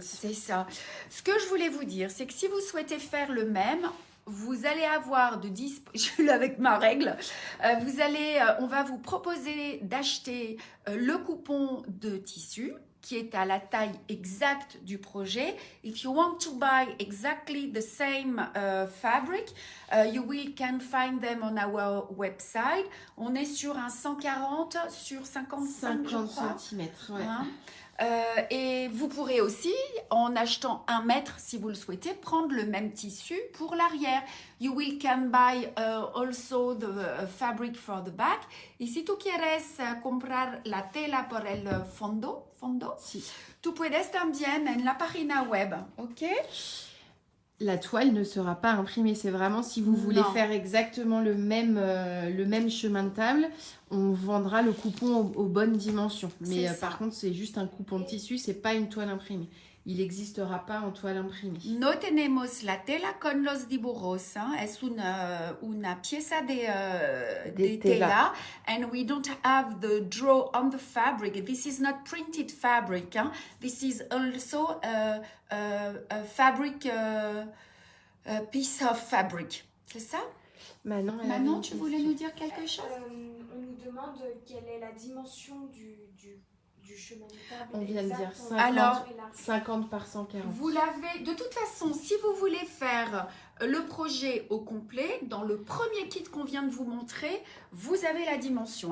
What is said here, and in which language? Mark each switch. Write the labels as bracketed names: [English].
[French] C'est ça. Ce que je voulais vous dire, c'est que si vous souhaitez faire le même, vous allez avoir de je suis là avec ma règle. On va vous proposer d'acheter le coupon de tissu qui est à la taille exacte du projet. [English] If you want to buy exactly the same fabric, you can find them on our website. [French] On est sur un 140 sur 55 cm. Ouais. Hein? Et vous pourrez aussi, en achetant 1 mètre, si vous le souhaitez, prendre le même tissu pour l'arrière. [English] You can buy also the fabric for the back. [Spanish] Y si tú quieres comprar la tela por el fondo, sí. Tú puedes también en la página web, ok? [French] La toile ne sera pas imprimée. C'est vraiment si vous voulez faire exactement le même chemin de table, on vendra le coupon aux bonnes dimensions. Mais par contre, c'est juste un coupon de tissu, c'est pas une toile imprimée. Il n'existera pas en toile imprimée. [Spanish] No tenemos la tela con los dibujos. Es una pieza de tela. [English] And we don't have the draw on the fabric. This is not printed fabric. This is also a fabric, a piece of fabric. [French] C'est ça? Manon, tu voulais nous dire quelque chose? On nous demande quelle est la dimension du chemin de table. On vient de dire 50 par 140. Vous l'avez, de toute façon, si vous voulez faire le projet au complet, dans le premier kit qu'on vient de vous montrer, vous avez la dimension.